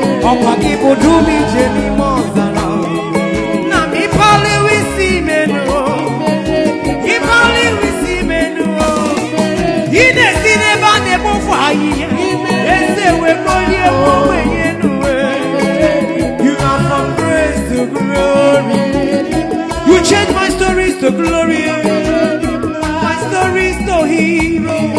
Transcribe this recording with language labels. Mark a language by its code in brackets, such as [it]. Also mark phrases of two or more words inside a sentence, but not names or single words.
[ig] Ọkwa gị bụ dum ije n'ime ọzara, o. Na m ịpaliwo isi imenu, o. Ịpaliwo isi imenu, o. Ị na-esi n'ebe a na-ekpofu ahịhịa. Eze wee kpolie m ogbenye enu, e. [en] You are from grace to glory. You change my stories to glory. My stories to hero.